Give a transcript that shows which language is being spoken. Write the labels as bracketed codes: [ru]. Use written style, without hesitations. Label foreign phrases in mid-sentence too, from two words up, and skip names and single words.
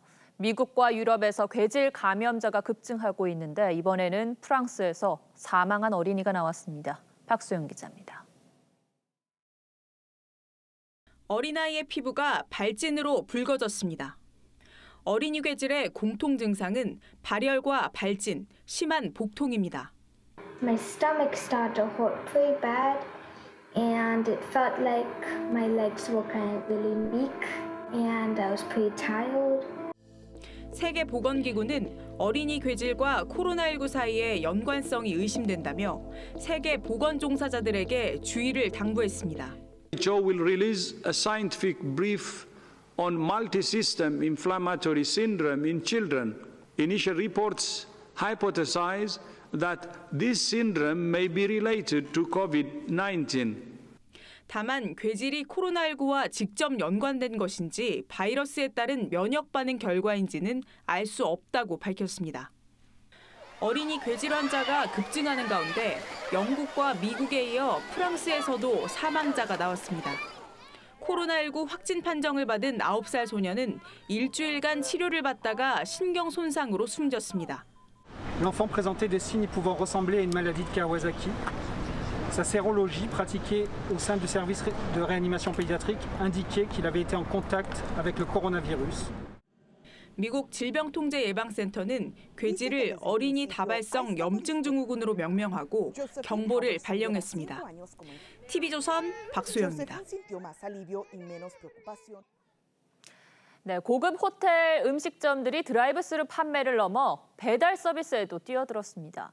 [ko] 미국과 유럽에서 괴질 감염자가 급증하고 있는데 이번에는 프랑스에서 사망한 어린이가 나왔습니다. 박소영 기자입니다. 어린아이의 피부가 발진으로 붉어졌습니다. 어린이 괴질의 공통 증상은 발열과 발진, 심한 복통입니다. [en] My stomach started to hurt pretty bad and it felt like my legs were kind of really weak and I was pretty tired. [ko] 세계보건기구는 어린이 괴질과 코로나19 사이의 연관성이 의심된다며 세계 보건 종사자들에게 주의를 당부했습니다. [en] WHO will release a scientific brief on multi-system inflammatory syndrome in children. Initial reports hypothesize that this syndrome may be related to COVID-19. [ko] 다만 괴질이 코로나19와 직접 연관된 것인지 바이러스에 따른 면역 반응 결과인지는 알 수 없다고 밝혔습니다. 어린이 괴질 환자가 급증하는 가운데 영국과 미국에 이어 프랑스에서도 사망자가 나왔습니다. 코로나19 확진 판정을 받은 9살 소녀는 일주일간 치료를 받다가 신경 손상으로 숨졌습니다. [fr] L'enfant présentait des signes pouvant ressembler à une maladie de Kawasaki. Sa sérologie pratiquée au sein du service de réanimation pédiatrique indiquait qu'il avait été en contact avec le coronavirus. [ko] 미국 질병통제예방센터는 괴질을 어린이 다발성 염증 증후군으로 명명하고 경보를 발령했습니다. TV조선 박소영입니다. 네, 고급 호텔 음식점들이 드라이브스루 판매를 넘어 배달 서비스에도 뛰어들었습니다.